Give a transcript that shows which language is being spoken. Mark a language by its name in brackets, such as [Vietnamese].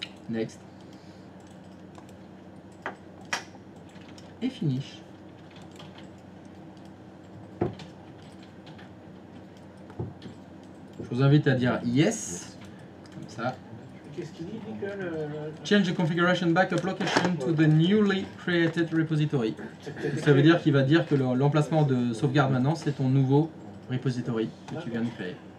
[English] Next. [French] Et finish. Je vous invite à dire yes. Comme ça. Qu'est-ce qu'il dit, Nicole [English] Change the configuration backup location to the newly created repository. [French] Ça veut dire qu'il va dire que l'emplacement de sauvegarde maintenant, c'est ton nouveau repository que tu viens de créer.